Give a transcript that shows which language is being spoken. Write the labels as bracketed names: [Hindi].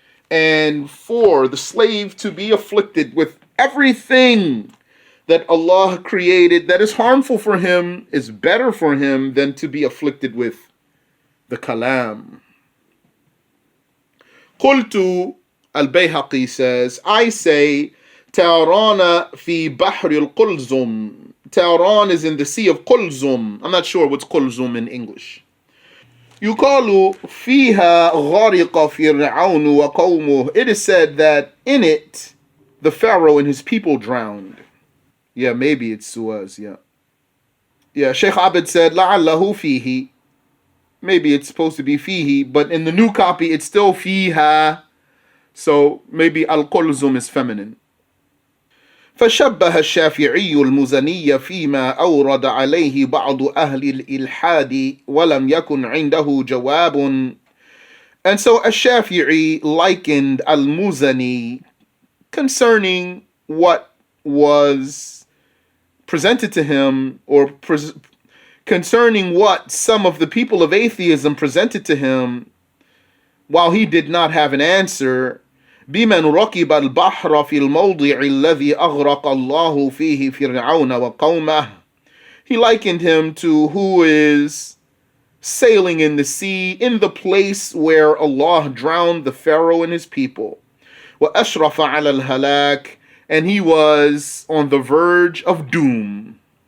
[English] And for the slave to be afflicted with everything that Allah created that is harmful for him is better for him than to be afflicted with the kalam. [Arabic] قلت, [English] Al-Bayhaqi says, I say, [Arabic] Ta'rana fi Bahr al-Qulzum. [English] Ta'ran is in the Sea of Qulzum. I'm not sure what's Qulzum in English. [Arabic] يقال فيها غرق فرعون وقومه. [English] It is said that in it, the Pharaoh and his people drowned. Yeah, maybe it's Suez, yeah. Yeah, Sheikh Abed said, [Arabic] لعله فيه. [English] Maybe it's supposed to be fihi, but in the new copy, it's still fiha. So maybe al-Qulzum is feminine. [Arabic] فشبه الشافعي المزني فيما أورد عليه بعض أهل الإلحاد ولم يكن عنده جواب. [English] And so Ash-Shafi'i likened al-Muzani concerning what was presented to him, or concerning what some of the people of atheism presented to him, while he did not have an answer. [Arabic] بمن ركب البحر في الموضع الذي أغرق الله فيه فرعون وقومه. [English] He likened him to who is sailing in the sea in the place where Allah drowned the Pharaoh and his people. [Arabic] وأشرف على الهلاك, [English] and he was on the verge of doom.